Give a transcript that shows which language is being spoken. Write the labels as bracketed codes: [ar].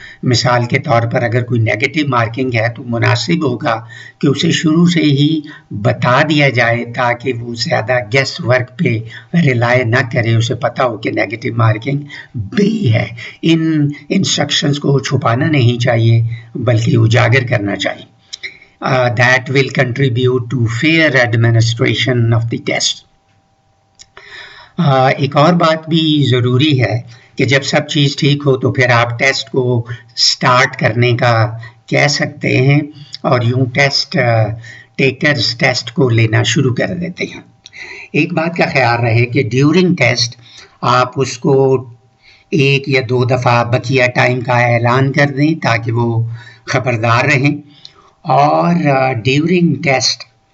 [ur] مثال کے طور پر اگر کوئی نیگیٹو مارکنگ ہے تو مناسب ہوگا کہ اسے شروع سے ہی بتا دیا جائے تاکہ وہ زیادہ گیس ورک پہ ریلائی نہ کرے، اسے پتہ ہو کہ نیگیٹو مارکنگ بھی ہے. ان انسٹرکشنز کو چھپانا نہیں چاہیے بلکہ اجاگر کرنا چاہیے. [en] That will contribute to fair administration of the test. [ur] ایک اور بات بھی ضروری ہے کہ جب سب چیز ٹھیک ہو تو پھر آپ ٹیسٹ کو سٹارٹ کرنے کا کہہ سکتے ہیں اور یوں ٹیسٹ ٹیکرز ٹیسٹ کو لینا شروع کر دیتے ہیں. ایک بات کا خیال رہے کہ ڈیورنگ ٹیسٹ آپ اس کو 1 یا 2 دفعہ بقیہ ٹائم کا اعلان کر دیں تاکہ وہ خبردار رہیں، اور ڈیورنگ ٹیسٹ